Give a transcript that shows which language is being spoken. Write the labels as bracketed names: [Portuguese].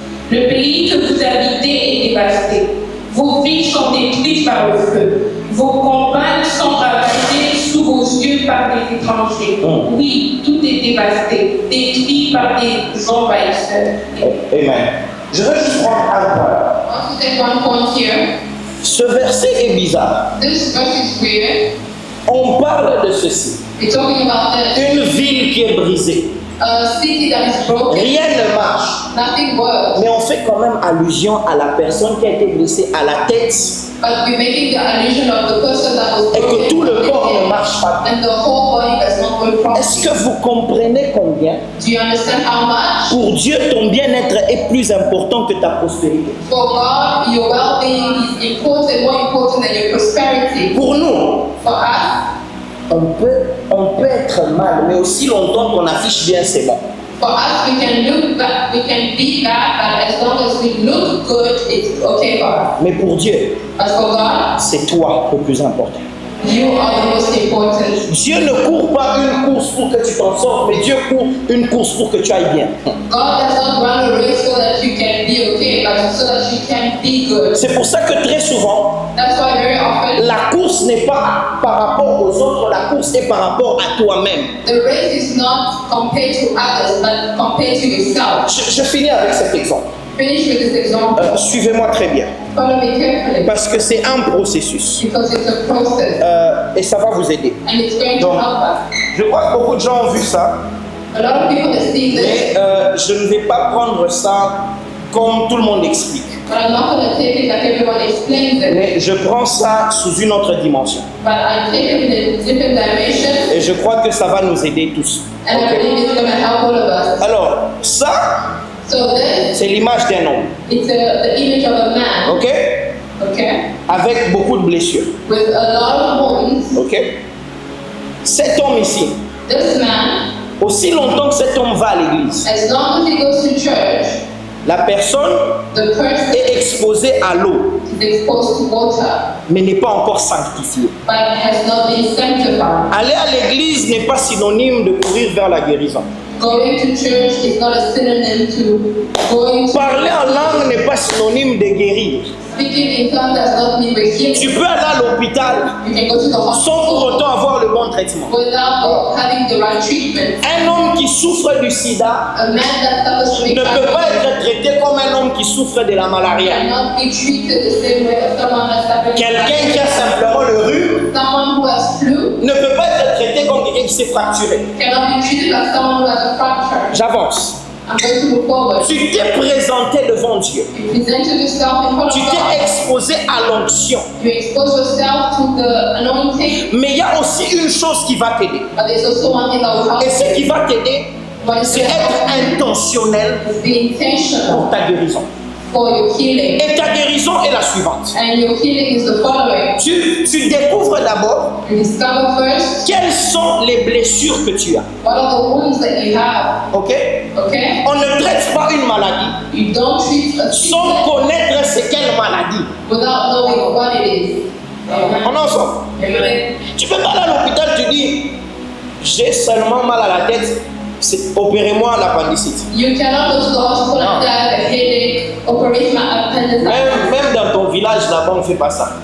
[French] Le pays que vous habitez est dévasté. Vos villes sont détruites par le feu. Vos campagnes sont ravagées sous vos yeux par des étrangers. Oui, tout est dévasté, détruit par des envahisseurs. Amen. Je veux juste prendre un point. [English] I want to take one point here. [French] Ce verset est bizarre. [English] This verse is weird. [French] On parle de ceci. [English] We're talking about this. [French] Une ville qui est brisée. [English] city that is broken, [French] rien ne marche. [English] nothing works. [French] Mais on fait quand même allusion à la personne qui a été blessée à la tête [English] But we're making the allusion of the person that was [French] et que [English] broken [French] tout le [English] to the [French] corps ne [English] head, [French] marche pas. [English] and the whole body does not work properly. [French] Est-ce que vous comprenez combien [English] Do you understand how much? [French] pour Dieu ton bien-être est plus important que ta prospérité? [English] For God, your well-being is important, more important than your prosperity. [French] Pour nous, [English] For us, [French] on peut être mal, mais aussi longtemps qu'on affiche bien ses bons. [English] For us, we can look bad, we can be bad, but as long as we look good, it's okay for us. [French] Mais pour Dieu, [English] But for God, [French] c'est toi le plus important. [English] you are the most important. [French] Dieu ne court pas une course pour que tu t'en sortes, mais Dieu court une course pour que tu ailles bien. [English] God does not run a race so that you can be okay, but so that you can be good. [French] C'est pour ça que très souvent, [English] That's why very often, [French] la course n'est pas par rapport aux autres, la course est par rapport à toi-même. [English] the race is not compared to others, but compared to yourself. [French] Je finis avec cet exemple. [English] Finish with this example. [French] Suivez-moi très bien, [English] Follow me carefully, [French] parce que c'est un processus [English] because it's a process, [French] et ça va vous aider. [English] and it's going to [French] Donc, [English] help us. [French] je crois que beaucoup de gens ont vu ça, [English] A lot of people have seen this, [French] mais je ne vais pas prendre ça comme tout le monde explique. [English] but I'm not going to take it like everyone explains it. [French] Mais je prends ça sous une autre dimension. [English] But I take it in a different dimension, [French] Et je crois que ça va nous aider tous. [English] and I Ok. believe it's going to help all of us. [French] Alors, ça, [English] So this, [French] c'est l'image d'un homme, [English] it's the image of a man, ok? okay, [French] Avec beaucoup de blessures, [English] with a lot of wounds. [French] ok? Cet homme ici, [English] This man, [French] aussi longtemps que cet homme va à l'église, [English] as long as he goes to church, [French] la personne [English] the person [French] est exposée à l'eau, [English] is exposed to water, [French] mais n'est pas encore sanctifiée. [English] but has not been sanctified. [French] Aller à l'église n'est pas synonyme de courir vers la guérison. [English] Going to church is not a synonym to going to [French] Parler en langue n'est pas synonyme de guérir. [English] speaking in tongues does not mean we're healed. [French] Tu peux aller à l'hôpital [English] You can go to the [French] sans pour [English] hospital [French] autant avoir le bon traitement. [English] without having the right treatment. [French] Un homme qui souffre du sida [English] A man that suffers from [French] ne peut pas [English] HIV [French] être traité comme un homme qui souffre de la malaria. [English] cannot be treated the same way as someone that's suffering [French] Quelqu'un qui a simplement le rhume [English] someone who has flu [French] ne peut pas être traité comme quelqu'un qui s'est fracturé. [English] cannot be treated like someone who has a fracture. [French] J'avance. [English] I'm going to move forward. [French] Tu t'es présenté devant Dieu. [English] You presented yourself in front [French] Tu [English] of [French] t'es [English] God. [French] exposé à l'onction. [English] You expose yourself to the anointing, [French] Mais il y a aussi une chose qui va t'aider. [English] but there's also one thing that will help [French] Et ce qui va t'aider, [English] you. [French] c'est être intentionnel [English] Is be intentional [French] pour ta guérison. [English] for your healing. [French] Et ta guérison est la suivante. [English] And your healing is the following. [French] Tu découvres d'abord [English] You discover first [French] quelles sont les blessures que tu as. [English] what are the wounds that you have, Ok? okay? [French] On ne traite pas une maladie [English] You don't treat a [French] sans [English] sickness [French] connaître c'est quelle maladie. [English] without knowing what it is. [French] On est ensemble. Amen. Tu peux pas aller à l'hôpital, tu dis j'ai seulement mal à la tête, opérez-moi l'appendicite. [English] You cannot go to the hospital and have a headache, operate my appendicitis. [French] Même dans ton village là-bas, on ne fait pas ça.